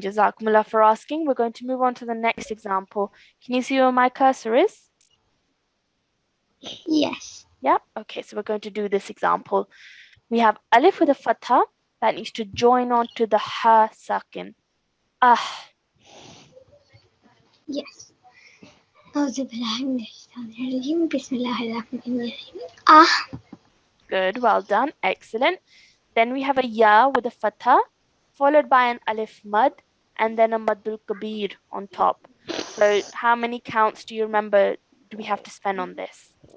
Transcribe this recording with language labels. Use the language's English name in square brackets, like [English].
[English] Jazakumullah for asking. We're going to move on to the next example. Can you see where my cursor is? Yes. Yeah. Okay, so we're going to do this example. We have alif with a fatha that needs to join on to the ha sakin. Ah. Yes. [Arabic] أعوذ بالله من الشيطان الرجيم. بسم الله الرحمن الرحيم. Ah. [English] Good. Well done. Excellent. Then we have a ya with a fatha, followed by an alif mad, and then a Madulkabir on top. So how many counts do you remember do we have to spend on this?